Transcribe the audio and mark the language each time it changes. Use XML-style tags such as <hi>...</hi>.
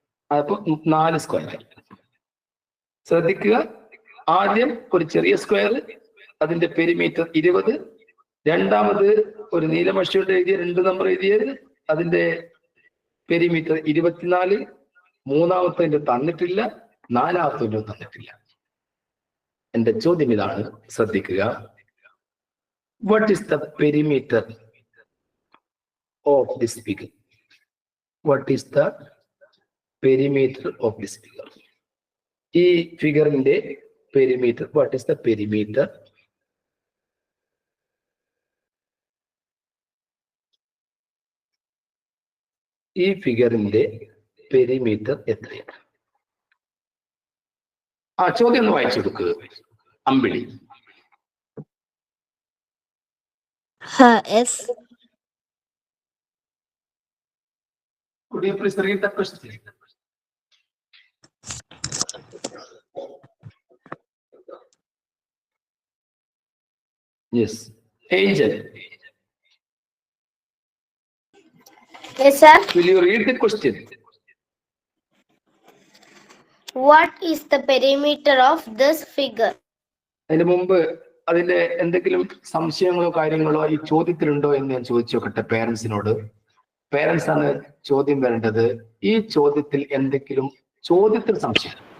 <ml>അപ്പൊ 4 സ്ക്വയർ ആയി. ശ്രദ്ധിക്കുക, ആദ്യം ഒരു ചെറിയ സ്ക്വയർ, അതിന്റെ പെരിമീറ്റർ 20. രണ്ടാമത് ഒരു നീലമഷിയോട് എഴുതിയ 2 നമ്പർ എഴുതിയത്, അതിന്റെ പെരിമീറ്റർ 24. മൂന്നാമത്തെ തന്നിട്ടില്ല, 4ാമത്തെ തന്നിട്ടില്ല. എന്റെ ചോദ്യം ഇതാണ്, ശ്രദ്ധിക്കുക.</ml> <en>What is the perimeter of this figure? What is the perimeter of this figure?</en> <ml>ഈ ഫിഗറിന്റെ perimeter,</ml> <en>what is the perimeter?</en> <ml>ഈ ഫിഗറിന്റെ പെരിമീറ്റർ എത്രയാണ്? ആ ചോദ്യം ഒന്ന് വായിച്ചു കൊടുക്കുക അമ്പിളി.</ml> <en>Yes. Could you please read the question? Yes. Angel. Yes, sir. Will you read the question? What is the perimeter of this figure?</en> <ml>അതിന് മുമ്പ് അതിന്റെ എന്തെങ്കിലും സംശയങ്ങളോ കാര്യങ്ങളോ ഈ ചോദ്യത്തിലുണ്ടോ എന്ന് ഞാൻ ചോദിച്ചു നോക്കട്ടെ പേരൻസിനോട്. പേരൻസ് ആണ് ചോദ്യം വരേണ്ടത്. ഈ ചോദ്യത്തിൽ എന്തെങ്കിലും ചോദ്യത്തിൽ സംശയം?</ml>